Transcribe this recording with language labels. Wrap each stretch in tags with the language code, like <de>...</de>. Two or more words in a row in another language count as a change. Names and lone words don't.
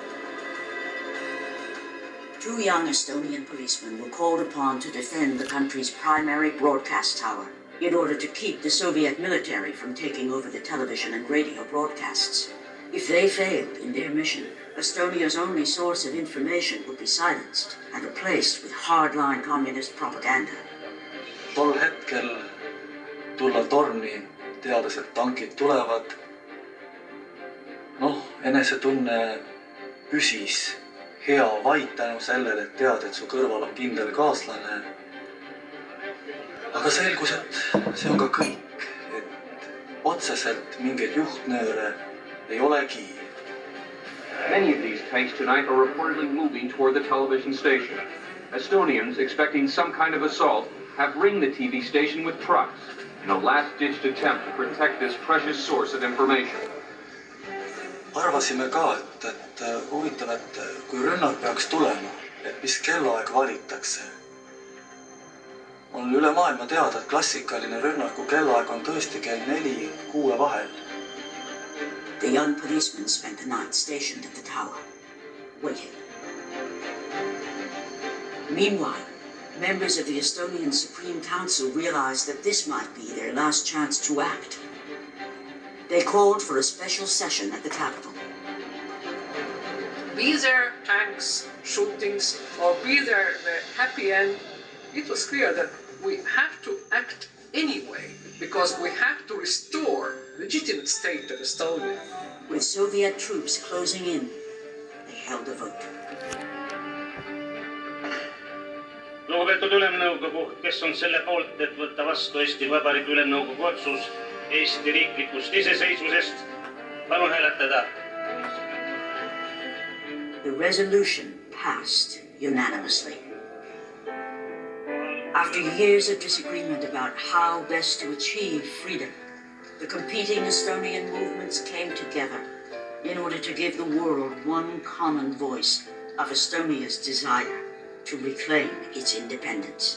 <en>2 young Estonian policemen were called upon to defend the country's primary broadcast tower in order to keep the Soviet military from taking over the television and radio broadcasts. If they failed in their mission, Estonia's only source of information would be silenced and replaced with hardline communist propaganda.</en> <et>Tol hetkel tulla torni, teades, et tankid tulevad. Enesetunne püsis hea vait tänu sellele, et tead, et su kõrval on kindel kaaslane. Aga selgus, et see on ka kõik, et otseselt mingeid juhtnööre ei olegi.</et> <en>Many of these tanks tonight are reportedly moving toward the television station. Estonians, expecting some kind of assault, have ringed the TV station with trucks in a last-ditched attempt to protect this precious source of information.</en> <et>Arvasime ka, et huvitav, et kui rünnak peaks tulema, et mis kellaaeg valitakse. On üle maailma teada, et klassikaline rünnaku kellaaeg on tõesti kell 4-6 vahel.</et> <en>The young policeman spent the night stationed at the tower, waiting. Meanwhile, members of the Estonian Supreme Council realized that this might be their last chance to act. They called for a special session at the capital. Be there tanks, shootings, or be there the happy end, it was clear that we have to act anyway, because we have to restore the legitimate state of Estonia. With Soviet troops closing in, they held a vote.</en> <et>Lugupeetud Ülemnõukogu, kes on selle poolt, et võtta vastu Eesti Vabariigi Ülemnõukogu otsus Eesti riiklikust iseseisvusest, palun hääletada.</et> <en>The resolution passed unanimously. After years of disagreement about how best to achieve freedom, the competing Estonian movements came together in order to give the world one common voice of Estonia's desire to reclaim its independence.</en>